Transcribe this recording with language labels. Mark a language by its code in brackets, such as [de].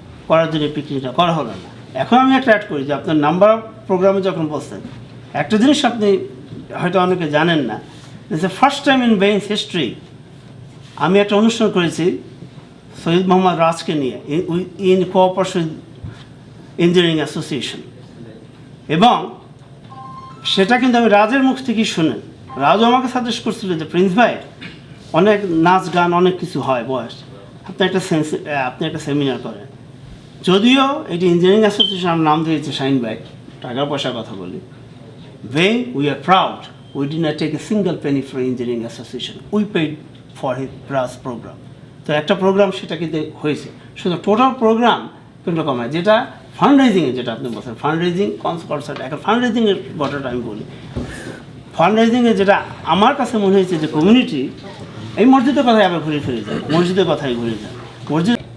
[bn] করার জন্য পিকনিকটা করা হলো না। এখন আমি একটা অ্যাড করি যে আপনার নাম্বার অফ প্রোগ্রামে যখন বলছেন, একটা জিনিস আপনি হয়তো অনেকে জানেন না, [en] first time in Bain's history [bn] আমি একটা অনুষ্ঠান করেছি সৈয়দ মোহাম্মদ রাজকে নিয়ে [en] in cooperation engineering association, [bn] এবং সেটা কিন্তু আমি রাজের মুখ থেকেই শুনেন। রাজও আমাকে সাজেস্ট করছিল যে প্রিন্স ভাই অনেক নাচ গান অনেক কিছু হয় বয়স, আপনি একটা সেমিনার করেন। যদিও এটি ইঞ্জিনিয়ারিং অ্যাসোসিয়েশন আমার নাম দিয়েছে শাহিন ভাই, টাকা পয়সার কথা বলি, [en] when we are proud we did not take a single penny for engineering association, we paid for his brass program. [bn] তো একটা প্রোগ্রাম সেটা কিন্তু হয়েছে, শুধু টোটাল প্রোগ্রাম কিন্তু কম হয়। যেটা ফান্ড রেজিংয়ে, যেটা আপনি বলছেন ফান্ড রেজিং কনসার্ট, এখন ফান্ড রেজিংয়ের কথাটা আমি বলি। ফান্ড রেজিংয়ে যেটা আমার কাছে মনে হয়েছে যে কমিউনিটি, এই মসজিদের কথাই আবার ঘুরে ফিরে যায়, মসজিদের কথাই ঘুরে যায় মসজিদ।